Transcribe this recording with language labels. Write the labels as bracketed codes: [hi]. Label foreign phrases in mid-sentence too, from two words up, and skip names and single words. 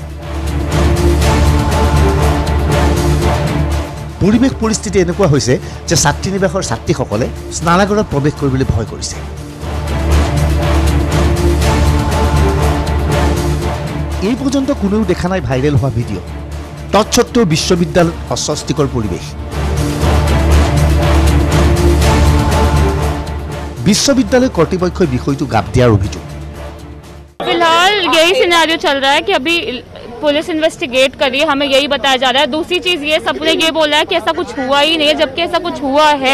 [as] পৰিৱেশ পৰিস্থিতি এনেকুৱা হৈছে যে ছাত্ৰী নিবাসৰ ছাত্ৰীসকলে স্নানাগাৰত প্ৰৱেশ কৰিবলৈ ভয় কৰিছে। এই পৰ্যন্ত কোনেও দেখা নাই ভাইৰেল হোৱা ভিডিঅ'। তৎসত্ত্বেও বিশ্ববিদ্যালয়ত অস্বস্তিকৰ পৰিৱেশ। বিশ্ববিদ্যালয় কৰ্তৃপক্ষ বিষয় গাপ দিয়াৰ অভিযোগ। [hi] फिलहाल यही सिनेरियो चल रहा है कि अभी पुलिस इन्वेस्टिगेट करी, हमें यही बताया जा रहा है। दूसरी चीज ये, सबने ये बोला है कि ऐसा कुछ हुआ ही नहीं है, जबकि ऐसा कुछ हुआ है।